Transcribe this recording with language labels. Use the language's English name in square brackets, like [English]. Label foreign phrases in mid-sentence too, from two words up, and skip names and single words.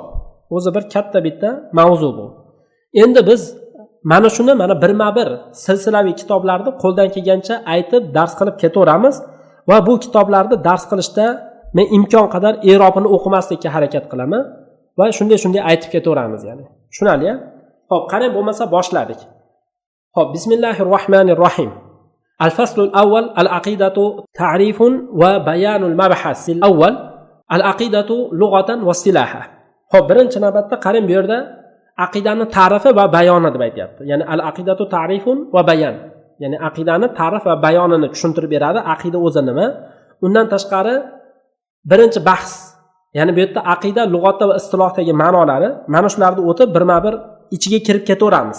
[Uzbek] O'zi bir katta bitta mavzu bu. Endi biz mana shuni mana birma-bir silsilaviy kitoblarni qo'ldan kelgancha aytib dars qilib ketaveramiz va bu kitoblarni dars qilishda men imkon qadar i'robini o'qimaslikka harakat qilaman va shunday aytib ketaveramiz, ya'ni. Tushunali-a? Xo'p, qarang, bo'lmasa boshladik. Xo'p, bismillahirrohmanirrohim. [Arabic] الفصل الأول العقيدة تعريف وبيان المبحث الأول العقيدة لغة واصطلاحا. [Uzbek] Xo'p, birinchi navbatda qarang, bu yerda aqidani ta'rifi va bayoni deb aytayapti. Ya'ni [Arabic] العقيدة تعريف وبيان. [Uzbek] Ya'ni aqidani ta'rif va bayonini tushuntirib beradi. Aqida o'zi nima? Undan tashqari birinchi bahs, ya'ni bu yerda aqida lug'atda va istilohdagi ma'nolari, mana shularni o'tib birma-bir ichiga kirib ketaveramiz.